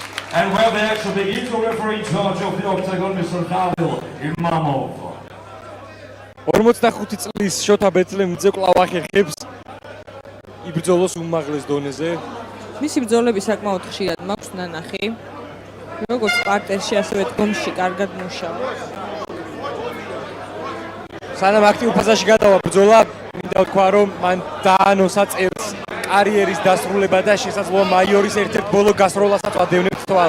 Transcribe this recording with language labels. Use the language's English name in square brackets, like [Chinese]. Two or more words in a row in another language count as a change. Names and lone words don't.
[English] And where the action begins, the referee in charge of the octagon, Mr. Khalil Imamov. [Georgian] 45 წლის შოთა ბეთლემიძე კვლავ ახერხებს იბრძოლოს უმაღლეს დონეზე. მისი ბრძოლები საკმაოდ ხშირად მაქვს ნანახი. როგორც პარტერში, ასევე დგომში კარგად მუშაობს. სანამ აქტიურ ფაზაში გადავა ბრძოლა, მინდა ვთქვა, რომ მან დაანონსა წელს კარიერის დასრულება და შესაძლოა მაიორის ერთ-ერთ ბოლო გასროლასაც ვადევნებთ თვალს.